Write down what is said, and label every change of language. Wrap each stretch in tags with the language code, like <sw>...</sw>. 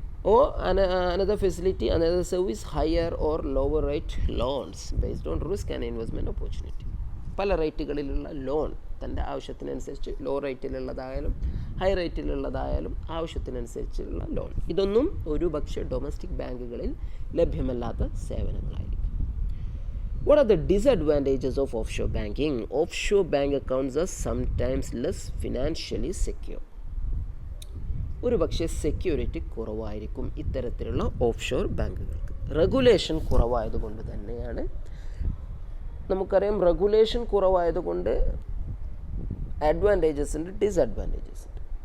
<en>Or another facility, another service, higher or lower rate loans based on risk and investment opportunity.</en> <ml>പല റേറ്റുകളിലുള്ള loan തൻ്റെ ആവശ്യത്തിനനുസരിച്ച്, law റേറ്റിലുള്ളതായാലും high റേറ്റിലുള്ളതായാലും ആവശ്യത്തിനനുസരിച്ചുള്ള loan. ഇതൊന്നും ഒരുപക്ഷെ domestic ബാങ്കുകളിൽ ലഭ്യമല്ലാത്ത സേവനങ്ങളായിരിക്കും.</ml> <en>What are the disadvantages of offshore banking? Offshore bank accounts are sometimes less financially secure.</en> <ml>ഒരുപക്ഷെ security കുറവായിരിക്കും ഇത്തരത്തിലുള്ള ഓഫ്ഷോർ ബാങ്കുകൾക്ക്. റെഗുലേഷൻ കുറവായതുകൊണ്ട് തന്നെയാണ്. നമുക്കറിയാം, റെഗുലേഷൻ കുറവായതുകൊണ്ട് അഡ്വാൻറ്റേജസ് ഉണ്ട്, ഡിസഡ്വാൻറ്റേജസ് ഉണ്ട്.</ml>